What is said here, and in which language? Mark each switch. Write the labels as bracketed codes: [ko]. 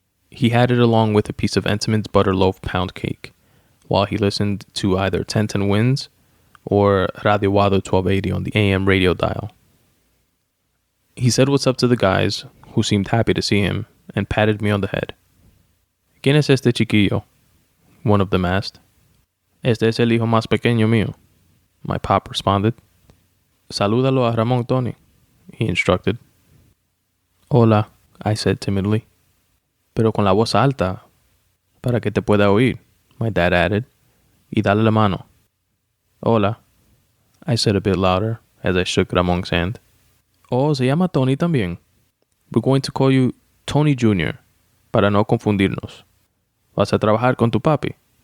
[en] He had it along with a piece of Entenmann's butter loaf pound cake, while he listened to either 1010 Winds or Radio Wado 1280 on the AM radio dial. He said what's up to the guys, who seemed happy to see him, and patted me on the head. [es] ¿Quién es este chiquillo? [en] One of them asked. [es] Este es el hijo más pequeño mío, [en] my pop responded. [es] Salúdalo a Ramón, Tony, [en] he instructed. [es] Hola, [en] I said timidly. [es] Pero con la voz alta, para que te pueda oír, [en] my dad added. [es] Y dale la mano. Hola, [en] I said a bit louder as I shook Ramon's hand. Oh, [es] se llama Tony también. [en] We're going to call you Tony Jr., [es] para no confundirnos. ¿Vas a trabajar con tu papi?